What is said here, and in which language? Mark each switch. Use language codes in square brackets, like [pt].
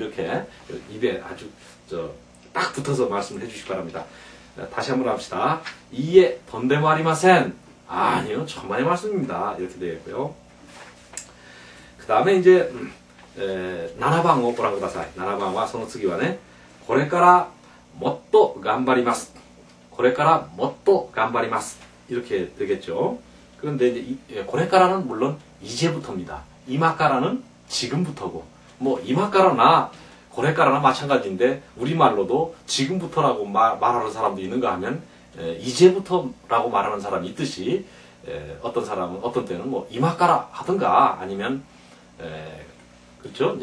[ko] 이렇게 입에 아주 딱 붙어서 말씀을 해주시기 바랍니다. 다시 한번 합시다. 이에 던데모 아리마센 아니요 천만의 말씀입니다. 이렇게 되겠고요. 그 다음에 이제 [ja] 7番をご覧ください。 7番はその次はね、これからもっと頑張ります。これからもっと頑張ります。 [ko] 이렇게 되겠죠. 그런데 이제これから는 물론 이제부터입니다. 이마까라는 지금부터고 이마까라나これから나 마찬가지인데 우리말로도 지금부터라고 말하는 사람도 있는가 하면 이제부터라고 말하는 사람이 있듯이 어떤 사람은 어떤 때는 이마까라 하든가 아니면 그렇죠?